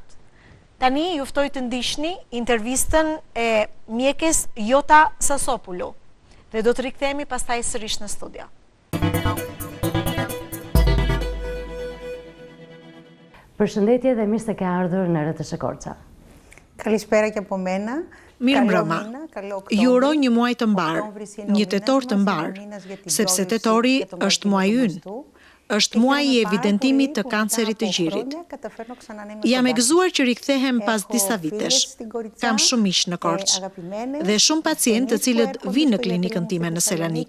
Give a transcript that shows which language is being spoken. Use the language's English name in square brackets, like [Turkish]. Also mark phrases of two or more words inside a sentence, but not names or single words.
[Albanian] Tani ju ftoj të ndiqni intervistën e mjekes Jota Sasopulu dhe do të rikthehemi pastaj sërish në studio. Përshëndetje dhe mirë se ke ardhur në RTS Korça. [Greek] Καλησπέρα και από μένα. [Albanian] Mirëmbrëma. Ju uroj një muaj të mbar, një tetor të mbar, sepse tetori është muaji ynë. Është muaji i evidentimit të kancerit të gjirit. Jam e gëzuar që rikthehem pas disa vitesh. Kam shumë miq në Korçë dhe shumë pacientë të cilët vinë në klinikën time në Selanik.